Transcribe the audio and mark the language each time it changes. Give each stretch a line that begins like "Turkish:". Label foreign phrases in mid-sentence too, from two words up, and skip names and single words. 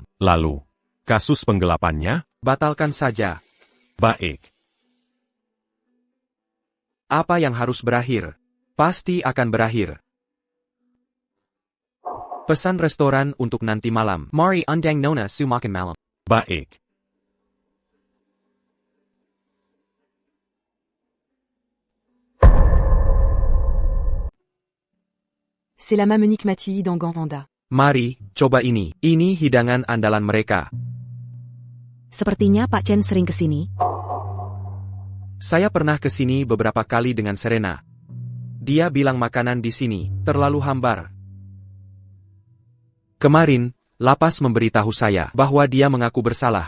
Indonesian: Lalu, kasus penggelapannya? Batalkan saja. Baik. Apa yang harus berakhir? Pasti akan berakhir. Pesan restoran untuk nanti malam. Mari undang Nona Su makan malam. Baik. C'est la Mamenique Matilly dans Ganvanda. Mari, coba ini. Ini hidangan andalan mereka. Sepertinya Pak Chen sering kesini. Saya pernah ke sini beberapa kali dengan Serena. Dia bilang makanan di sini terlalu hambar. Kemarin, lapas memberitahu saya bahwa dia mengaku bersalah.